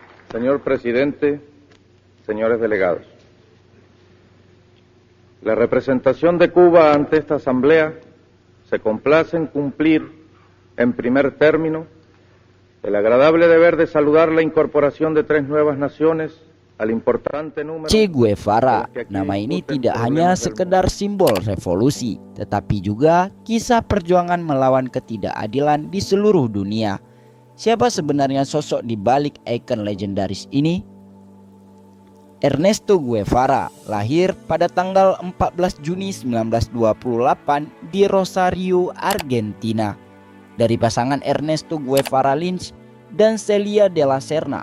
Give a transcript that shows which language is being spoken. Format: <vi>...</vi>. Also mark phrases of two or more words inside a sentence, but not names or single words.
<es>Señor presidente, señores delegados, la representación de Cuba ante esta Asamblea se complace en cumplir, en primer término, el agradable deber de saludar la incorporación de 3 nuevas naciones al importante número.</es> <id>Che Guevara, nama ini tidak hanya sekedar simbol revolusi, tetapi juga kisah perjuangan melawan ketidakadilan di seluruh dunia. Siapa sebenarnya sosok di balik ikon legendaris ini? Ernesto Guevara lahir pada tanggal 14 Juni 1928 di Rosario, Argentina, dari pasangan Ernesto Guevara Lins dan Celia de la Serna.</id>